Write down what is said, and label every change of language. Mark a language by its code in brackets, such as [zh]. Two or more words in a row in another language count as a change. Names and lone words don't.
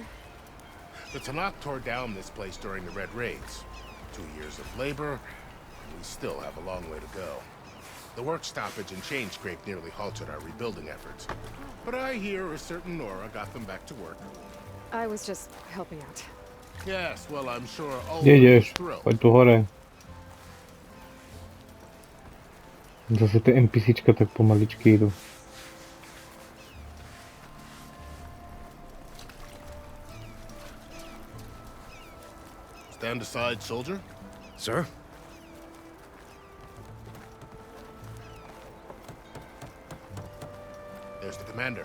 [en] The Tanakh tore down this place during the Red Raids. 2 years of labor, and we still have a long way to go. The work stoppage and chain scrape nearly halted our rebuilding efforts. But I hear a certain Nora got them back to work. I was just helping out. Yes, well, I'm sure all [pl] Gdzie idziesz? [en] thrilled. [pl] Chodź tu chore. [sk] Zase te NPCčka tak pomaličky idú. [en] Stand aside, soldier. Sir? There's the commander.